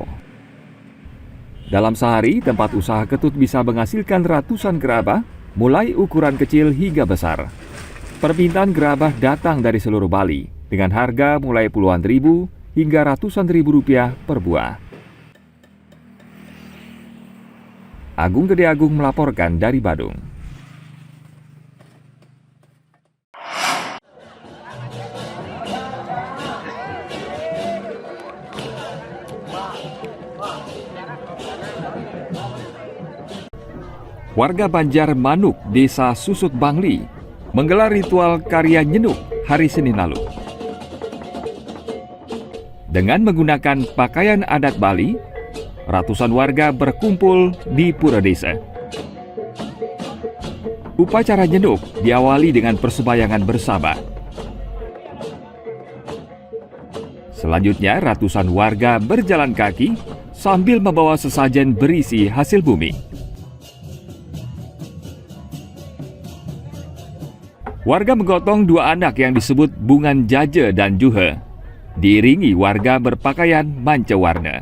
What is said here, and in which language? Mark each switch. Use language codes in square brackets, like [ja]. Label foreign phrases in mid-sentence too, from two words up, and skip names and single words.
[id] Dalam sehari, tempat usaha Ketut bisa menghasilkan ratusan gerabah, mulai ukuran kecil hingga besar. Permintaan gerabah datang dari seluruh Bali, dengan harga mulai puluhan ribu hingga ratusan ribu rupiah per buah. Agung Gede Agung melaporkan dari Badung. Warga Banjar Manuk, Desa Susut Bangli, menggelar ritual karya nyenuk hari Senin lalu. Dengan menggunakan pakaian adat Bali, ratusan warga berkumpul di pura desa. Upacara nyenuk diawali dengan persembayangan bersama. Selanjutnya, ratusan warga berjalan kaki sambil membawa sesajen berisi hasil bumi. Warga menggotong dua anak yang disebut Bungan Jaje dan Juhe, diiringi warga berpakaian manca warna.